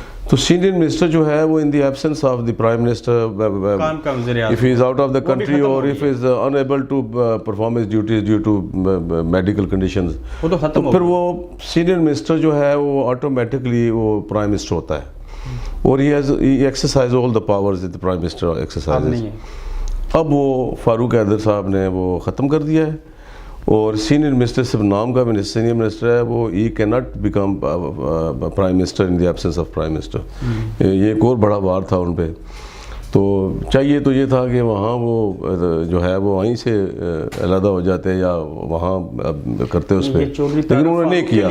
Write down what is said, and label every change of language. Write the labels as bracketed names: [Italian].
[Urdu] تو senior minister جو ہے وہ [English] in the absence of the prime minister, if he is out of the country or if he is unable to perform his duties due to medical conditions, [Urdu] تو پھر وہ senior minister جو ہے وہ آٹومیٹکلی وہ پرائم منسٹر ہوتا ہے. [English] اور he exercises all the powers that the prime minister exercises. [Urdu] اب وہ فاروق حیدر صاحب نے وہ ختم کر دیا ہے, اور سینئر منسٹر صرف نام کا سینئر منسٹر ہے, وہ [English] he cannot become prime minister in the absence of prime minister. [Urdu] یہ ایک اور بڑا وار تھا ان پہ. تو چاہیے تو یہ تھا کہ وہاں وہ جو ہے وہ وہیں سے علیحدہ ہو جاتے یا وہاں کرتے اس پہ, لیکن انہوں نے نہیں کیا.